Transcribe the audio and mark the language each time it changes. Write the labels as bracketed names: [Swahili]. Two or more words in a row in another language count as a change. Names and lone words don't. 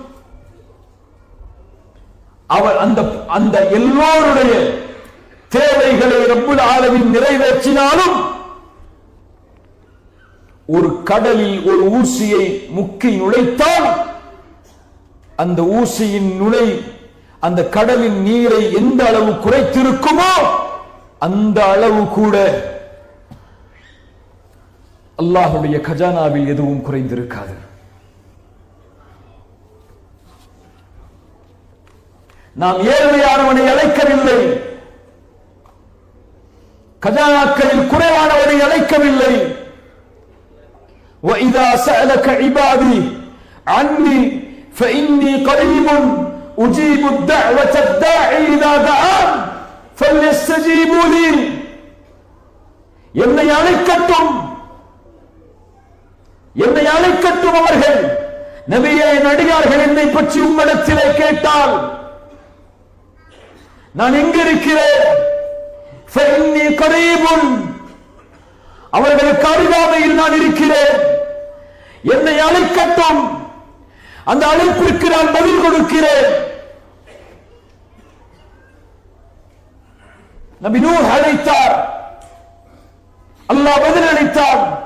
[Tamil] அவர் அந்த எல்லோருடைய தேவைகளை ரப்புல் ஆலமீன் நிறைவேற்றினாலும் ஒரு கடலில் ஒரு ஊசியை முக்கி நுழைத்தால் அந்த ஊசியின் நுழை அந்த கடலின் நீரை எந்த அளவு குறைத்திருக்குமோ அந்த அளவு கூட அல்லாஹ்வுடைய கஜானாவில் எதுவும் குறைந்திருக்காது. நாம் ஏழ்மையானவனை அழைக்கவில்லை, கஜானாக்களில் குறைவானவனை அழைக்கவில்லை. [Arabic] وَإِذَا سَأَلَكَ عِبَادِي عَنِّي فَإِنِّي قَرِيبٌ أُجِيبُ الدَّعْوَةَ الدَّاعِ إِذَا دَعَانِ فَلْيَسْتَجِيبُوا لِي. [Tamil] என்னை அழைக்கட்டும், என்னை அழைக்கட்டும் அவர்கள். நபியே, நடிகார்கள் என்னை பற்றி உம்மிடத்திலே கேட்டால் நான் எங்கிருக்கிறேன்? [Arabic] فَإِنِّي قَرِيبٌ, [Tamil] அவர்களுக்கு அருகாமையில் நான் இருக்கிறேன். என்னை அழைக்கட்டும், அந்த அழைப்பிற்கு நான் பதில் கொடுக்கிறேன். நபி நூஹ் அழைத்தார், அல்லாஹ் பதில் அளித்தார்.